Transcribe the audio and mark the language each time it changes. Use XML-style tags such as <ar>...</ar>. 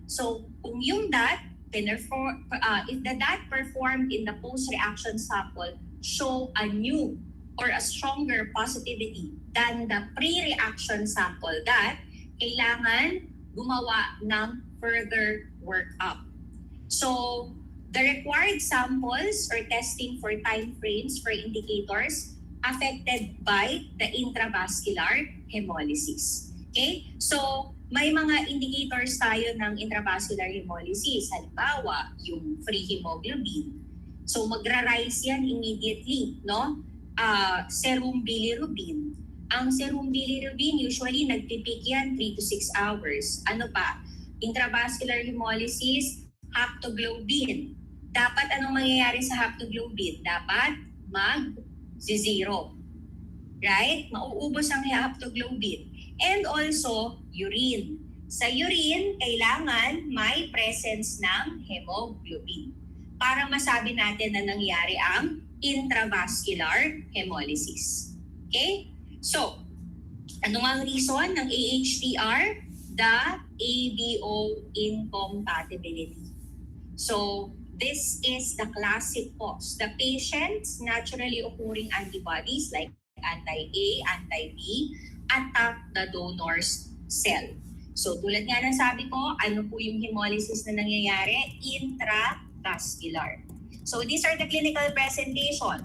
<en>So, kung yung DAT, if the DAT performed in the post-reaction sample show a new or a stronger positivity than the pre-reaction sample DAT,</en> <tl>kailangan gumawa ng</tl> <en>further workup. So, the required samples or testing for time frames for indicators affected by the intravascular hemolysis. Okay?</en> <tl>So, may mga indicators tayo ng intravascular hemolysis. Halimbawa, yung free hemoglobin. So, magra-rise yan immediately, no? Serum bilirubin. Ang serum bilirubin, usually nagpipik yan 3 to 6 hours. Ano pa?</tl> <en>Intravascular hemolysis, haptoglobin.</en> <tl>Dapat anong mangyayari sa haptoglobin? Dapat mag-zero. Right? Mauubos ang haptoglobin.</tl> <en>And also,</en> <tl>urine. Sa urine, kailangan may presence ng hemoglobin para masabi natin na nangyari ang intravascular hemolysis. Okay? So, ano nga ang reason ng AHPR?</tl> <en>The ABO incompatibility. So this is the classic cause. The patient's naturally occurring antibodies like anti-A, anti-B attack the donor's cell.</en> <tl>So tulad nga ng sabi ko, ano po yung hemolysis na nangyayari?</tl> <en>Intravascular. So these are the clinical presentation.</en>